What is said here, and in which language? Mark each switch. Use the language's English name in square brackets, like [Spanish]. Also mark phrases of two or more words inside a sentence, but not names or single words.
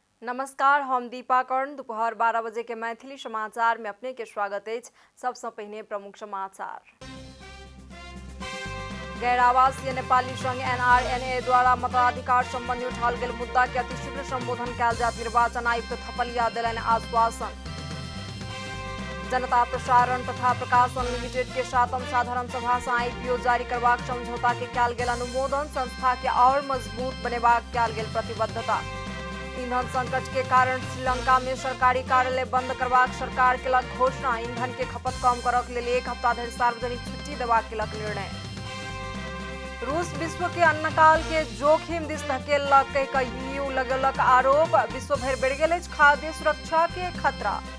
[Maithili] नमस्कार, हम दीपा कर्ण। दोपहर 12 बजे के मैथिली समाचार में अपने के स्वागत है। सबसे पहले प्रमुख समाचार। गैर आवासीय नेपाली संघ एनआरएनए द्वारा मताधिकार संबंधी उठाल गेल मुद्दा के अतिशीघ्र संबोधन कयल जायत। निर्वाचन आयुक्त थपलिया देलनि आश्वासन। जनता प्रसारण तथा प्रकाशन लिमिटेड के 7म साधारण सभा से आईपीओ जारी करबाक समझौता के कयल गेल अनुमोदन। संस्था के और मजबूत बनेबाक कयल गेल प्रतिबद्धता। ईंधन संकट के कारण श्रीलंका में सरकारी कार्यालय बंद करबाक सरकार केलक घोषणा। ईंधन के खपत कम करक लेल 1 हफ्ता धरि सार्वजनिक छुट्टी देबाक केलक निर्णय। रूस विश्व के अन्नकाल के जोखिम दिस धकेलक EU लगेलक आरोप। विश्व भर बढ़ि गेल अछि खाद्य सुरक्षा के खतरा।